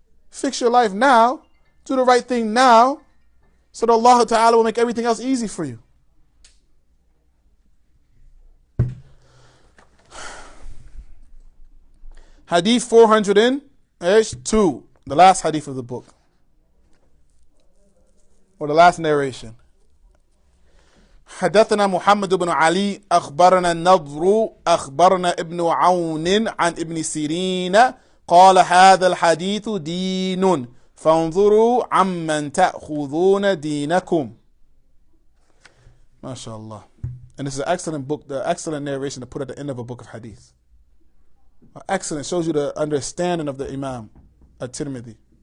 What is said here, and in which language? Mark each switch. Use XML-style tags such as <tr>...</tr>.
<en>Fix your life now. Do the right thing now. So that Allah Ta'ala will make everything else easy for you. Hadith 402, the last hadith of the book, or the last narration.</en> <ar>حدثنا محمد بن علي أخبرنا النضر أخبرنا ابن عون عن ابن سيرين قال هذا الحديث دين فانظروا عمن تأخذون دينكم.</ar> <en>MashaAllah. And this is an excellent book, the excellent narration to put at the end of a book of hadith. Excellent. Shows you the understanding of the Imam at-Tirmidhi.</en>